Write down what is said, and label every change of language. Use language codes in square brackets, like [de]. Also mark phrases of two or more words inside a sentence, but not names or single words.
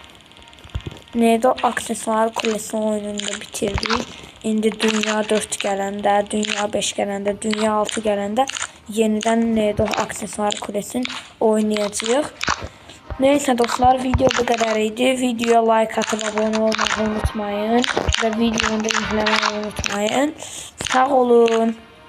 [tr] Nedo aksesuar kulesi oyununda bitirdik. [az] İndi dünya 4 gələndə, dünya 5 gələndə, dünya 6 gələndə yenidən Nedo aksesuar kulesini oynayacağıq. [tr] Neyse dostlar video bu kadar idi. Videoya like atıp abone olmayı unutmayın. Ve videomu da izlemeyi unutmayın. Sağ olun.